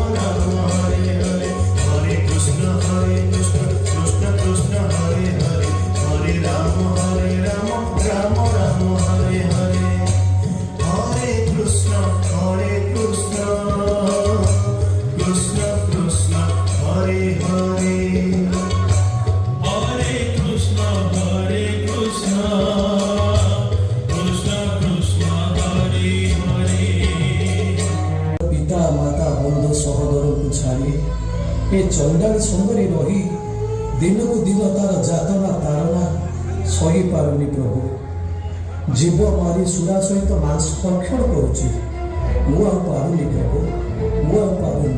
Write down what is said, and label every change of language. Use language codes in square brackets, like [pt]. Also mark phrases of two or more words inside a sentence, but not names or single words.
[sa] Rama, Hare Hare, Hare Krishna, Krishna Krishna, Hare Hare, Hare Rama, Rama Rama, Hare Hare, Hare Krishna, Krishna Krishna, Hare Hare, Hare Krishna, Krishna Krishna, Hare Hare। [or] ପିତା ମାତା ବନ୍ଧୁ ସହୋଦରଙ୍କୁ ଛାଡ଼ି ଏ ଚଣ୍ଡାଳି ସଙ୍ଗରେ ରହି ଦିନକୁ ଦିନ ତାର ଯାତନା ତାରନା ସହିପାରୁନି ପ୍ରଭୁ। ଜୀବ ମାରି ସୁରା ସହିତ ମାଂସ ଭକ୍ଷଣ କରୁଛି। ମୁଁ ଆଉ ପାରୁନି ପ୍ରଭୁ, ମୁଁ ଆଉ ପାରୁନି।